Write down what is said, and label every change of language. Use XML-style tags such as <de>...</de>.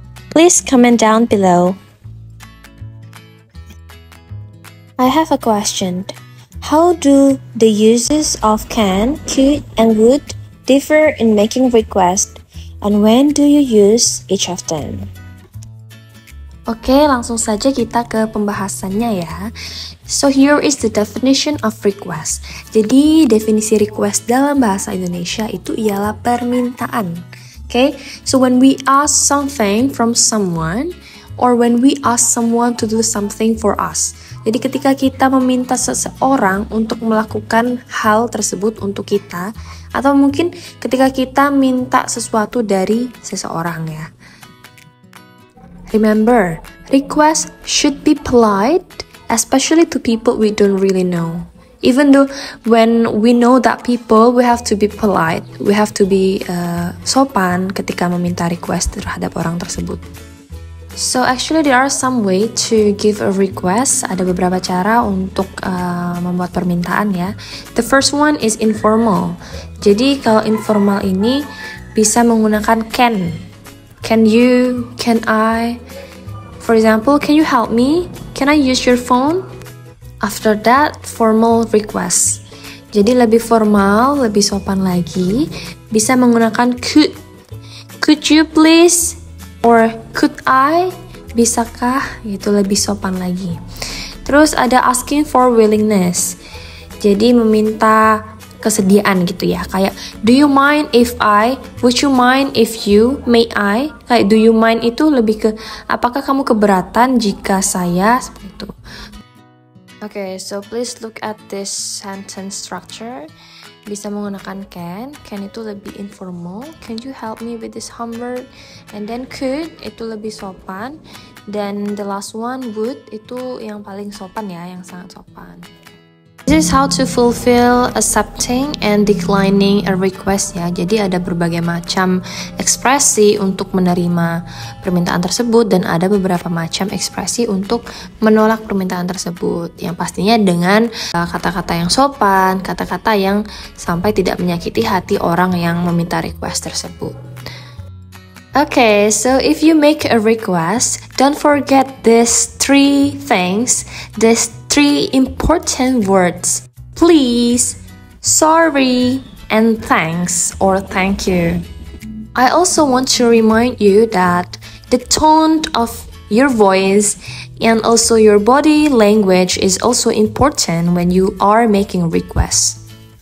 <en>Please comment down below. I have a question. How do the uses of can, could, and would differ in making requests, and when do you use each of them?</en> <id>Oke, langsung saja kita ke pembahasannya ya.</id> <en>So here is the definition of request.</en> <id>Jadi definisi request dalam bahasa Indonesia itu ialah permintaan.</id> <en>Okay, so when we ask something from someone, or when we ask someone to do something for us.</en> <id>Jadi ketika kita meminta seseorang untuk melakukan hal tersebut untuk kita, atau mungkin ketika kita minta sesuatu dari seseorang ya.</id> <en>Remember, requests should be polite, especially to people we don't really know. Even though when we know that people, we have to be polite, we have to be</en> <id>sopan ketika meminta request terhadap orang tersebut.</id> <en>So actually there are some way to give a request.</en> <id>Ada beberapa cara untuk membuat permintaan ya.</id> <en>The first one is informal.</en> <id>Jadi kalau informal ini bisa menggunakan can.</id> <en>Can you? Can I? For example, can you help me? Can I use your phone? After that, formal request.</en> <id>Jadi lebih formal, lebih sopan lagi. Bisa menggunakan</id> <en>could. Could you please? Or could I?</en> <id>Bisakah? Itu lebih sopan lagi. Terus ada</id> <en>asking for willingness.</en> <id>Jadi meminta kesediaan gitu ya.</id> <en>Kayak do you mind if I? Would you mind if you? May I?</en> <id>Kayak</id> <en>do you mind</en> <id>itu lebih ke apakah kamu keberatan jika saya? Seperti itu.</id> <en>Okay, so please look at this sentence structure.</en> <id>Bisa menggunakan can itu lebih informal.</id> <en>Can you help me with this homework? And then</en> <id>could itu lebih sopan. Dan</id> <en>the last one</en> <id>would itu yang paling sopan ya, yang sangat sopan.</id> <en>This is how to fulfill accepting and declining a request ya.</en> <id>Jadi ada berbagai macam ekspresi untuk menerima permintaan tersebut dan ada beberapa macam ekspresi untuk menolak permintaan tersebut. Yang pastinya dengan kata-kata yang sopan, kata-kata yang sampai tidak menyakiti hati orang yang meminta request tersebut.</id> <en>Okay, so if you make a request, don't forget these three things, these three important words. Please, sorry, and thanks or thank you. I also want to remind you that the tone of your voice and also your body language is also important when you are making requests.</en>